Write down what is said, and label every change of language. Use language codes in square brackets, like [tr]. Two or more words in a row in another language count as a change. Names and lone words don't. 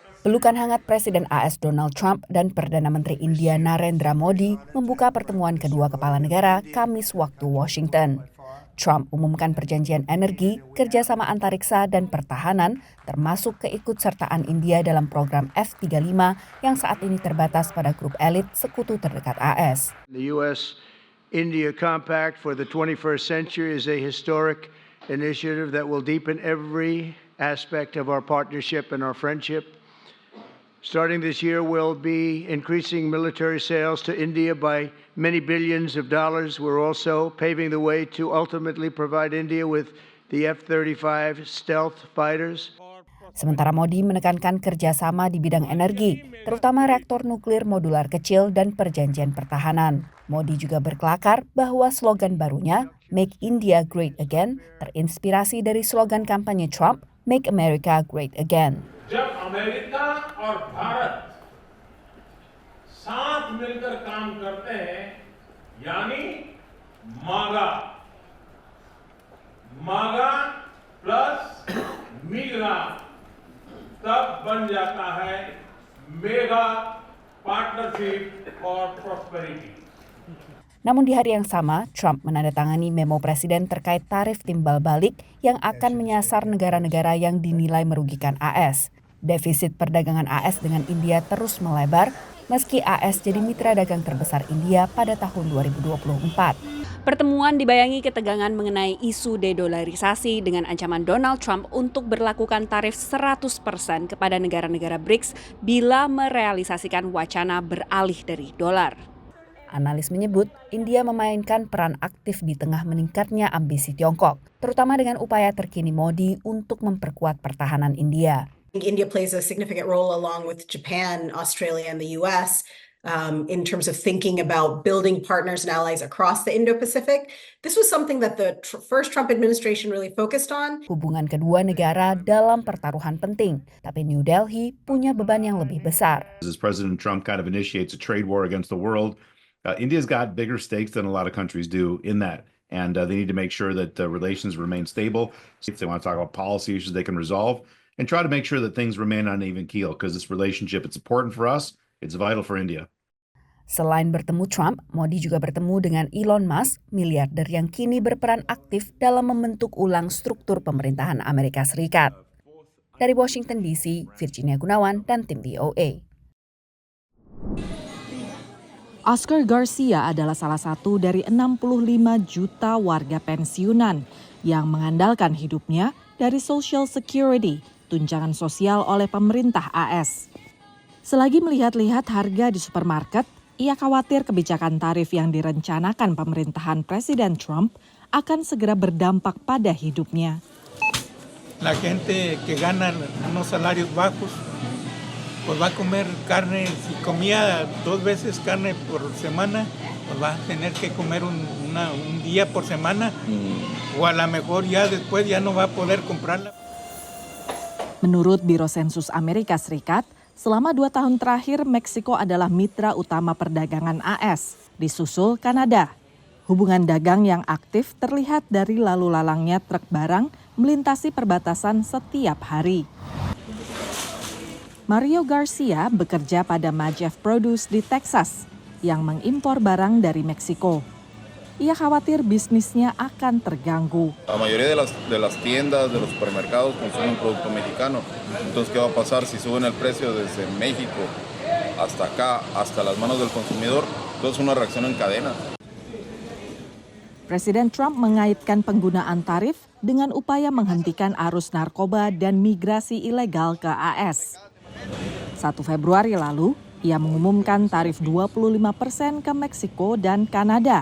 [id] Pelukan hangat Presiden AS Donald Trump dan Perdana Menteri India Narendra Modi membuka pertemuan kedua kepala negara Kamis waktu Washington. Trump umumkan perjanjian energi, kerjasama antariksa dan pertahanan, termasuk keikutsertaan India dalam program F-35 yang saat ini terbatas pada grup elit sekutu terdekat AS. [en] The U.S.-India Compact for the 21st century is a historic initiative that will deepen every aspect of our partnership and our friendship. Starting this year, we'll be increasing military sales to India by many billions of dollars. We're also paving the way to ultimately provide India with the F-35 stealth fighters. [id] Sementara Modi menekankan kerjasama di bidang energi, terutama reaktor nuklir modular kecil dan perjanjian pertahanan. Modi juga berkelakar bahwa slogan barunya, [en] Make India Great Again, [id] terinspirasi dari slogan kampanye Trump, [en] Make America Great Again. [hi] जब अमेरिका और भारत साथ मिलकर काम करते हैं यानी मागा प्लस मीगा तब बन जाता है [en] mega partnership for prosperity. [id] Namun di hari yang sama, Trump menandatangani memo presiden terkait tarif timbal balik yang akan menyasar negara-negara yang dinilai merugikan AS. Defisit perdagangan AS dengan India terus melebar, meski AS jadi mitra dagang terbesar India pada tahun 2024. Pertemuan dibayangi ketegangan mengenai isu dedolarisasi dengan ancaman Donald Trump untuk berlakukan tarif 100% kepada negara-negara BRICS bila merealisasikan wacana beralih dari dolar. Analis menyebut India memainkan peran aktif di tengah meningkatnya ambisi Tiongkok, terutama dengan upaya terkini Modi untuk memperkuat pertahanan India. [en] India plays a significant role along with Japan, Australia, and the U.S. In terms of thinking about building partners and allies across the Indo-Pacific. This was something that the first Trump administration really focused on. [id] Hubungan kedua negara dalam pertaruhan penting, tapi New Delhi punya beban yang lebih besar. [en] As President Trump kind of initiates a trade war against the world, India's got bigger stakes than a lot of countries do in that. And they need to make sure that relations remain stable. If they want to talk about policy issues they can resolve, and try to make sure that things remain on an even keel, because this relationship, it's important for us, it's vital for India. [id] Selain bertemu Trump, Modi juga bertemu dengan Elon Musk, miliarder yang kini berperan aktif dalam membentuk ulang struktur pemerintahan Amerika Serikat. Dari Washington DC, Virginia Gunawan dan tim VOA. Oscar Garcia adalah salah satu dari 65 juta warga pensiunan yang mengandalkan hidupnya dari Social Security, tunjangan sosial oleh pemerintah AS. Selagi melihat-lihat harga di supermarket, ia khawatir kebijakan tarif yang direncanakan pemerintahan Presiden Trump akan segera berdampak pada hidupnya. [es] La gente que gana unos salarios bajos, pues va a comer carne, si comía 2 veces carne por semana, pues va a tener que comer un día por semana, o a lo mejor ya después ya no va a poder comprarla. [id] Menurut Biro Sensus Amerika Serikat, selama 2 tahun terakhir Meksiko adalah mitra utama perdagangan AS, disusul Kanada. Hubungan dagang yang aktif terlihat dari lalu lalangnya truk barang melintasi perbatasan setiap hari. Mario Garcia bekerja pada Majeff Produce di Texas yang mengimpor barang dari Meksiko. Ia khawatir bisnisnya akan terganggu. [es] La mayoría de las tiendas, de los supermercados consumen producto mexicano. Entonces, ¿qué va a pasar si suben el precio desde México hasta acá, hasta las manos del consumidor? Entonces, una reacción en cadena. [id] Presiden Trump mengaitkan penggunaan tarif dengan upaya menghentikan arus narkoba dan migrasi ilegal ke AS. 1 Februari lalu, ia mengumumkan tarif 25% ke Meksiko dan Kanada.